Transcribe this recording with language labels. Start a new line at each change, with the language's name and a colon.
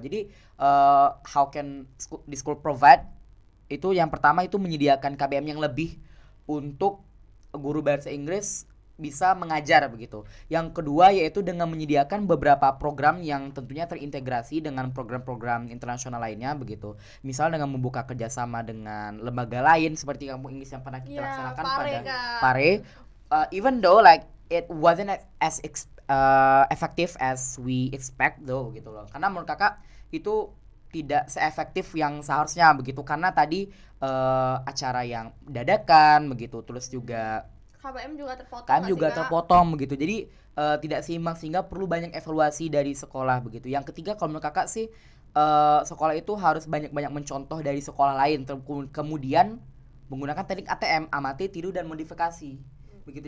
Indonesian: Jadi
English: how can the school provide?
Indonesian: Itu yang pertama itu menyediakan KBM yang lebih untuk guru bahasa Inggris bisa mengajar begitu. Yang kedua yaitu dengan menyediakan beberapa program yang tentunya terintegrasi dengan program-program internasional lainnya begitu. Misal dengan membuka kerjasama dengan lembaga lain seperti Kampung Inggris yang pernah kita laksanakan pada Pare.
English: Even though like it wasn't as effective as we expect though
Indonesian: gitu loh. Karena menurut kakak itu tidak seefektif yang seharusnya begitu, karena tadi acara yang dadakan begitu, terus juga KBM juga terpotong begitu. Jadi tidak seimbang sehingga perlu banyak evaluasi dari sekolah begitu. Yang ketiga kalau menurut kakak sih sekolah itu harus banyak-banyak mencontoh dari sekolah lain, kemudian menggunakan teknik ATM, amati, tiru dan modifikasi. Begitu.